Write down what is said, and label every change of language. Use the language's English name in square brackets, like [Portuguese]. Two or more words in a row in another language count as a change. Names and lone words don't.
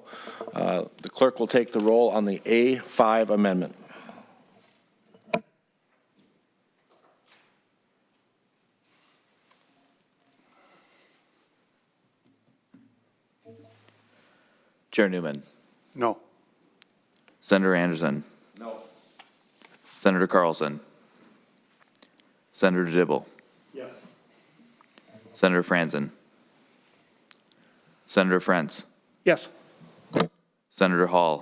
[English] The clerk will take the roll on the A5 amendment. Chair Newman. No. Senator Anderson. No. Senator Carlson. Senator Dibble. Yes. Senator Franzen. Senator Frentz. Yes. Senator Hall.